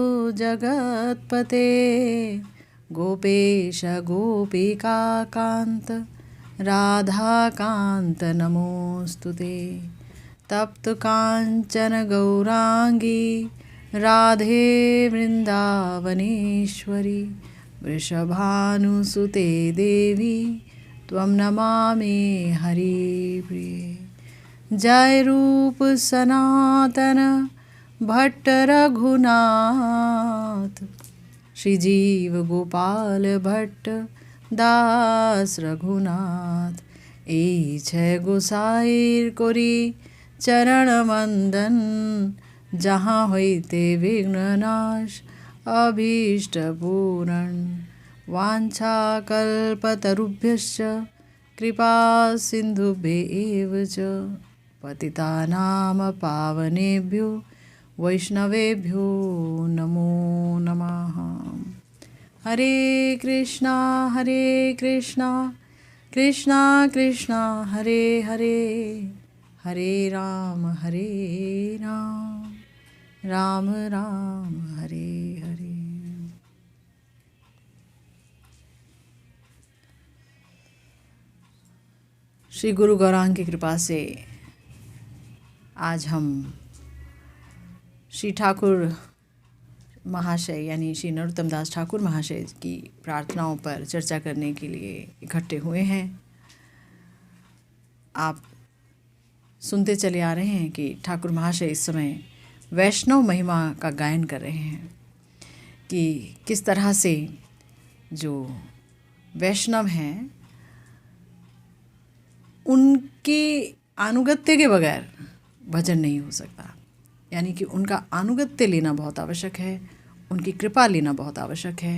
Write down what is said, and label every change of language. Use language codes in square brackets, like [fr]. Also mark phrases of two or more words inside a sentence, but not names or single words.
[sa] जगत्पते गोपेश गोपिका कांत राधा कांत नमोस्तुते तप्त कांचन गौरांगी राधे वृंदावनेश्वरी वृषभानुसुते देवी त्वं नमामि हरिप्रिये। [bn] जय रूप सनातन भट्ट रघुनाथ श्री जीव गोपाल भट्ट दास रघुनाथ এই ছয় গোসাইর করি চরণ বন্দন जहाँ হইতে বিঘ্ননাশ অভীষ্ট পূরণ [sa] वाञ्छाकल्पतरुभ्यश्च कृपा सिन्धुभ्येव च पतितानां पावनेभ्यो वैष्णवेभ्यो नमो नमः। हरे कृष्णा कृष्णा कृष्णा हरे हरे हरे राम राम राम हरे हरे। [hi] श्री गुरु गौरांग की कृपा से आज हम श्री ठाकुर महाशय यानी श्री नरोत्तम दास ठाकुर महाशय की प्रार्थनाओं पर चर्चा करने के लिए इकट्ठे हुए हैं। आप सुनते चले आ रहे हैं कि ठाकुर महाशय इस समय वैष्णव महिमा का गायन कर रहे हैं कि किस तरह से जो वैष्णव हैं उनके अनुगत्य के बगैर भजन नहीं हो सकता, यानी कि उनका अनुगत्य लेना बहुत आवश्यक है, उनकी कृपा लेना बहुत आवश्यक है।